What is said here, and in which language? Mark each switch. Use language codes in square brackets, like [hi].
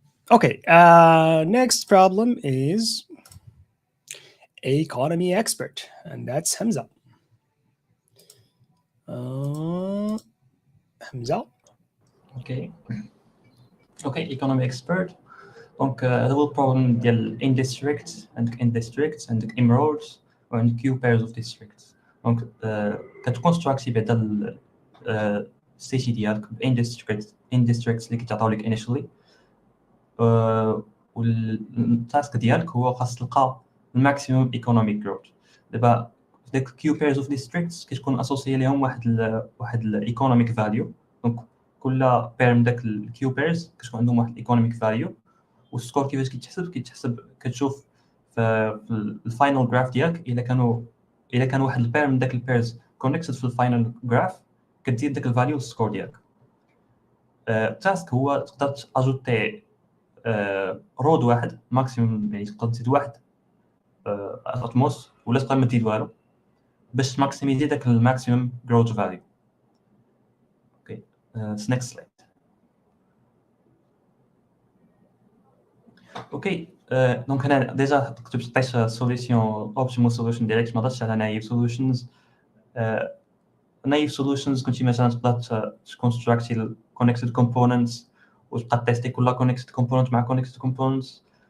[en] Okay, next problem is economy expert, and that's Hamza. Hamza. Okay, economy expert. [fr] Donc [ar] هذا هو البروبلم ديال [en] in district [ar] عندك [en] in districts [ar] عندك [en] emeralds [ar] وعندك [en] few pairs of districts. [ar] دونك كتكونستراكتي بعدا السيتي ديالك [en] in districts [ar] اللي كيتعطاو لك [en] initially. [ar] والتاسك ديالك هو خاص تلقى الماكسيموم economic growth. دابا داك [en] few pairs of districts [ar] كتكون اسوسيي لهم واحد الايكونوميك فاليو. دونك كل بير من داك الكيو بيرز كتكون عندهم واحد الايكونوميك فاليو، والسكور كيفاش كيتحسب كتشوف في الفاينل جراف ديالك الا كان واحد البير من داك البيرز كونيكتد في الفاينل جراف كتزيد داك الفاليو للسكور ديالك. التاسك هو تقدر تاجوتي رود واحد ماكسيموم، يعني تقدر تزيد واحد اتموس ولا تقدر ما تزيد والو باش تماكسيميزي داك الماكسيموم جروث فاليو. اوكي [en] next slide. [ar] اوكي دونك هنا ديجا كتبت عطيت سوليسيون اوبتيمال سوليوشن ديريكت، ما هضرتش على نايف سوليوشنز. نايف سوليوشنز كنتي مثلا تقدر تكونستراكتي الكونيكتد كومبوننتس وتبقى تيستي كل كونيكتد كومبوننت مع كونيكتد كومبوننتس.